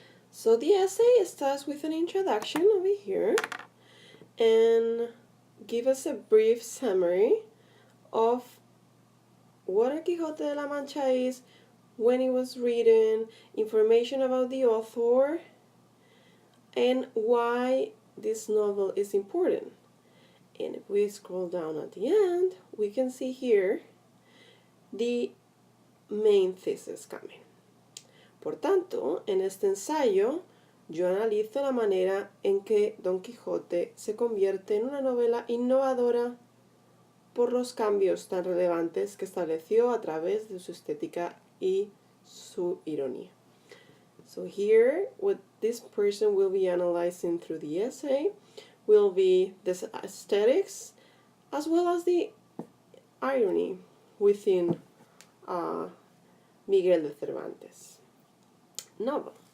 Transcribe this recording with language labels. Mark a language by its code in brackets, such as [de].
[en] So the essay starts with an introduction over here and give us a brief summary of what Don Quixote de la Mancha is, when it was written, information about the author, and why this novel is important. And if we scroll down at the end, we can see here the main thesis coming. [es] Por tanto, en este ensayo, yo analizo la manera en que Don Quijote se convierte en una novela innovadora por los cambios tan relevantes que estableció a través de su estética y su ironía. [en] So here, what this person will be analyzing through the essay will be the aesthetics as well as the irony within Miguel de Cervantes' novel.